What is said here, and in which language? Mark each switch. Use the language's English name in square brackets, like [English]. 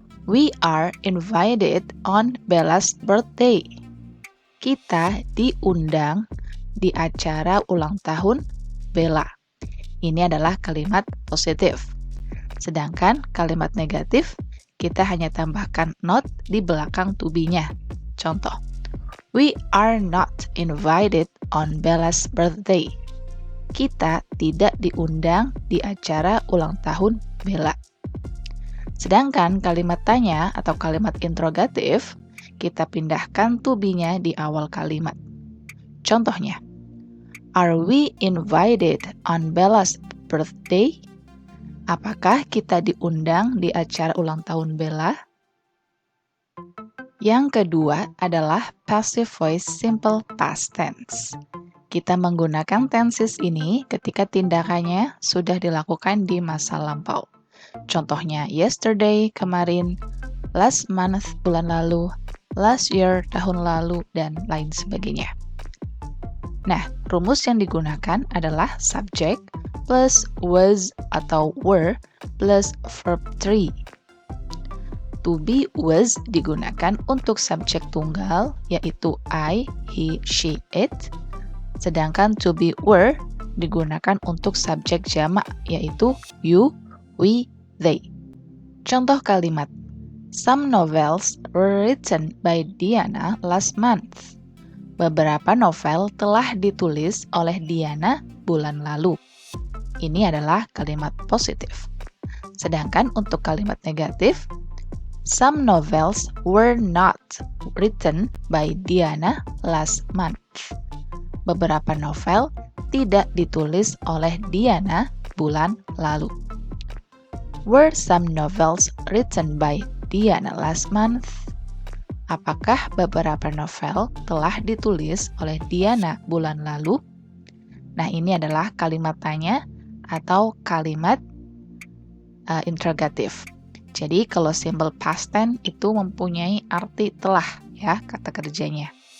[English] We are invited on Bella's birthday. [Indonesian] Kita diundang di acara ulang tahun Bella. Ini adalah kalimat positif. Sedangkan kalimat negatif, kita hanya tambahkan not di belakang to be-nya. [English] Contoh, we are not invited on Bella's birthday. [Indonesian] Kita tidak diundang di acara ulang tahun Bella. Sedangkan kalimat tanya atau kalimat interrogatif, kita pindahkan to be-nya di awal kalimat. [English] Contohnya, are we invited on Bella's birthday? [Indonesian] Apakah kita diundang di acara ulang tahun Bella? Yang kedua adalah passive voice simple past tense. Kita menggunakan tenses ini ketika tindakannya sudah dilakukan di masa lampau. Contohnya [English] yesterday, [Indonesian] kemarin, [English] last month, [Indonesian] bulan lalu, [English] last year, [Indonesian] tahun lalu, dan lain sebagainya. Nah, rumus yang digunakan adalah subject plus was atau were plus verb 3. To be was digunakan untuk subjek tunggal, yaitu I, he, she, it. Sedangkan to be were digunakan untuk subjek jamak, yaitu you, we, they. Contoh kalimat. [English] Some novels were written by Diana last month. [Indonesian] Beberapa novel telah ditulis oleh Diana bulan lalu. Ini adalah kalimat positif. Sedangkan untuk kalimat negatif, [English] some novels were not written by Diana last month. [Indonesian] Beberapa novel tidak ditulis oleh Diana bulan lalu. [English] Were some novels written by Diana last month? [Indonesian] Apakah beberapa novel telah ditulis oleh Diana bulan lalu? Nah, ini adalah kalimat tanya atau kalimat interrogatif. Jadi, kalau simple past tense itu mempunyai arti telah, ya, kata kerjanya.